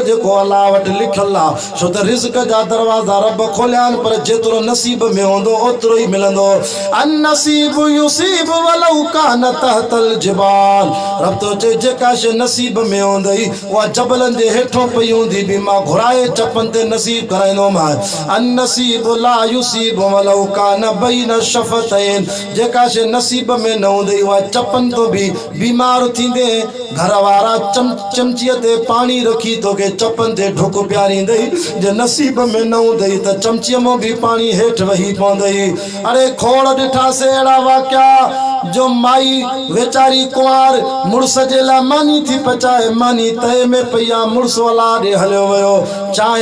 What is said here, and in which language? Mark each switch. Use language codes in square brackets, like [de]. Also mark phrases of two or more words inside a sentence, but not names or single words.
[sd] जेको अल्लाह वट लिखल आ छो त रिज़्क जा दरवाजा रब खोलियान पर जेतिरो नसीब में हूंदो ओतिरो ही मिलंदो [ar] النصيب يصيب ولو كان تحت الجبال [sd] रब तो चए जेका शइ नसीब में हूंदई उहा जबलन जे हेठों पई हूंदी भी मां घुराए चपन ते नसीब कराइंदो मां [ar] النصيب لا يصيب ولو كان بين شفتين [sd] जेका शइ नसीब में न हूंदई उहा चपन तो भी बीमार थींदे घर वारा चमचीअ ते पानी रखी तोखे चपन ते ढुक प्यारींदई जे नसीब में न हूंदई त चमचीअ मां भी पानी हेठि वही पवंदई अरे खोड़ ॾिठासीं अहिड़ा वाक़िया जो माई वेचारी कुंवार मुड़स जे लाइ मानी थी पचाए मानी तए में पई आहे मुड़स वाला ॾे हलियो वियो चांहि